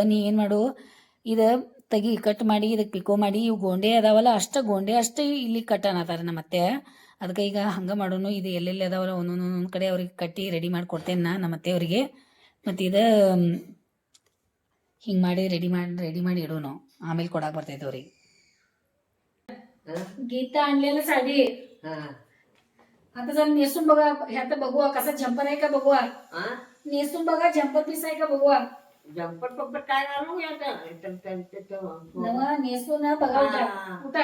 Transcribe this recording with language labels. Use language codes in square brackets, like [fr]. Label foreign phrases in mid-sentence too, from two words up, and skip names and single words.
[kn] ನೀ ಏನ್ ಮಾಡು, ಇದ ತೆಗಿ ಕಟ್ ಮಾಡಿ ಇದಕ್ಕೆ ಪಿಕೋ ಮಾಡಿ, ಇವು ಗೋಂಡೆ ಅದಾವಲ್ಲ ಗೋಂಡೆ ಅಷ್ಟೇ ಇಲ್ಲಿ ಕಟ್ ಅನ್ನತಾರ ನಮ್ಮ ಅತ್ತೆ. ಅದಕ್ಕೆ ಈಗ ಹಂಗ ಮಾಡೋನು, ಇದು ಎಲ್ಲೆಲ್ಲಿ ಅದಾವಲ್ಲ ಒಂದೊಂದೊಂದ್ ಕಡೆ ಅವ್ರಿಗೆ ಕಟ್ಟಿ ರೆಡಿ ಮಾಡಿ ಕೊಡ್ತೇನೆ ನಮ್ಮ ಅತ್ತೆಯವ್ರಿಗೆ. ಮತ್ತು ಇದು ಹಿಂಗೆ ಮಾಡಿ ರೆಡಿ ಮಾಡಿ ಇಡೋನು, ಆಮೇಲೆ ಕೊಡಾಕ್ ಬರ್ತೈತೆ ಅವ್ರಿಗೆ. [mr] गीता आणलेलं साडी आता जर नेसून बघा, ह्यात बघूया कसा झंपर आहे का बघूया. नेसून बघा झंपर पीस आहे का बघूया. जंपर पप्पर काय घालू नेसून बघा कुठं